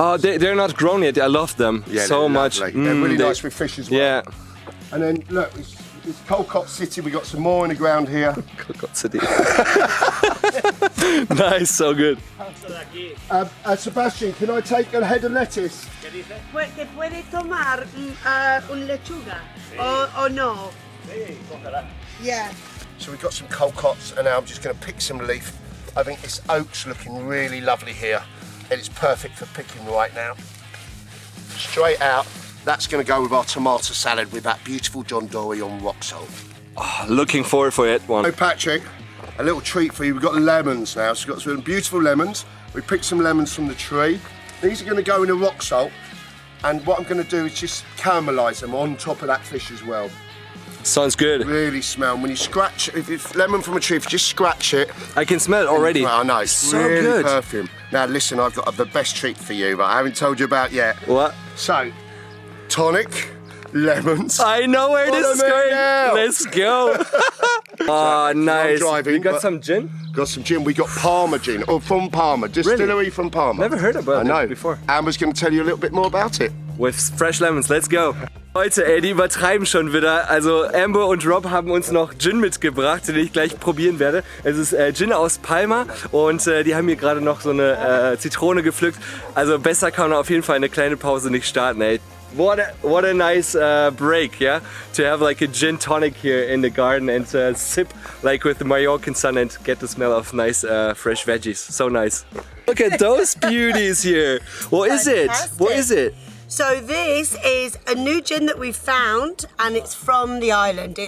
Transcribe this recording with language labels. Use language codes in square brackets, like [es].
[en] Oh, they're not grown yet. I love them so much. They're really nice with fish as well. Yeah. And then look, it's Colcott City, we got some more in the ground here. Colcott City. Nice, so good. Sebastian, can I take a head of lettuce? [es] ¿Te puede tomar un lechuga o no? [en] Yeah. So we've got some Colcotts and now I'm just going to pick some leaf. I think this oat's looking really lovely here and it's perfect for picking right now. Straight out, that's going to go with our tomato salad with that beautiful John Dory on rock salt. Oh, looking forward for it one. So Patrick, a little treat for you. We've got lemons now, so we've got some beautiful lemons. We picked some lemons from the tree. These are going to go in a rock salt and what I'm going to do is just caramelise them on top of that fish as well. Sounds good. Really smell. When you scratch, if it's lemon from a tree, if you just scratch it. I can smell it already. I know, it's so really good. perfume. Now listen, I've got the best treat for you, but I haven't told you about yet. What? So, tonic, lemons. I know where this is Follow me going. now. Let's go. Oh, nice. driving, You got but- some gin? Got some gin. We got Parma gin, or from Parma, distillery from Parma. Never heard about I know. it before. Amber's going to tell you a little bit more about it. with fresh lemons. Let's go. [de] Leute, ey, die übertreiben schon wieder. Also Amber und Rob haben uns noch Gin mitgebracht, den ich gleich probieren werde. Es ist Gin aus Palma und die haben hier gerade noch so eine Zitrone gepflückt. Also besser kann man auf jeden Fall eine kleine Pause nicht starten, ey. [en] What a nice break, yeah? To have like a gin tonic here in the garden and sip like with the Mallorcan sun and get the smell of nice fresh veggies. So nice. Look at those beauties here. What is it? What is it? So this is a new gin that we found, and it's from the island.